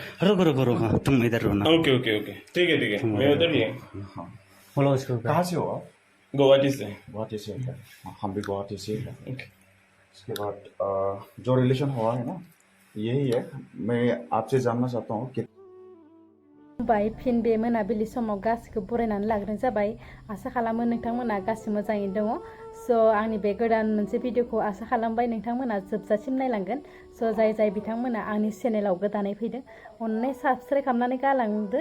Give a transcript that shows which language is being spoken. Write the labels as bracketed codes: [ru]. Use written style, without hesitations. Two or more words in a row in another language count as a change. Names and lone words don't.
[hi] रुको रुको रुको, तुम इधर रहो ना। [en] okay okay okay, [hi] ठीक है तुम मैं इधर उधर ही रहो। हूँ। हाँ बोलो उसको। कहाँ से हो आप? गुवाहाटी से। गुवाहाटी से है। हाँ, हम भी गुवाहाटी से है। ओके। उसके बाद जो रिलेशन हुआ है ना यही है। मैं आपसे जानना चाहता हूँ कि [brx] बाय फिन बे मोनाबिलि समाव गासिखौ बरायनानै लाग्रोनाय जाबाय। आसा खालामो नोंथांमोना गासिबो मोजाङैनो दङ। स' आंनि बे गोदान मोनसे भिडिअखौ आसा खालामबाय नोंथांमोना जोबजासिम नायलांगोन। स' जाय बिथांमोना आंनि चेनेलाव गोदानै फैदों अननानै साबस्क्राइब खालामनानै गालांदो।